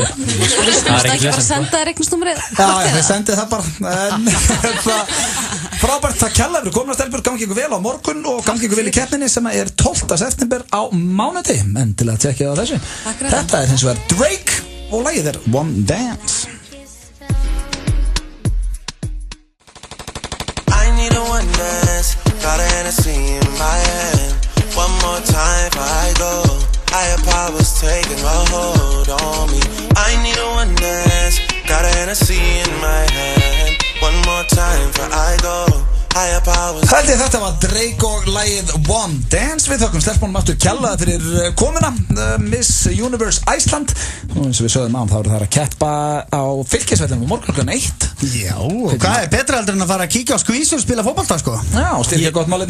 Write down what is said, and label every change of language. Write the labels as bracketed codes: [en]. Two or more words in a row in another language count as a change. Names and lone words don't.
[is] Það er ekki bara að senda reiknisnúmerið. Já, þið sendið það bara. Frábært, það kjallar, við komum að stelpur, gangi ykkur vel á morgun og gangi ykkur vel í keppninni sem er 12. september á mánudegi. En til að tjekkja á þessu. Þetta er hins vegar Drake og lagið er One Dance. [en] Got a Hennessy in my hand. One more time before I go. Higher powers taking a hold on me. I need a one dance. Got a Hennessy in my hand. One more time before I go. Higher powers. [is] Þetta var Drake og lagið One Dance. Við þökkum stelpunum aftur kjallaði fyrir komuna. Miss Universe Iceland. Og eins og við sögðum þá eru það að keppa á Fylkisvellinum morgun klukkan 1. Já, og hvað er betra heldur en að fara að kíkja á skvísu og spila fótbolta, sko? Já, og styrkja gott málefni.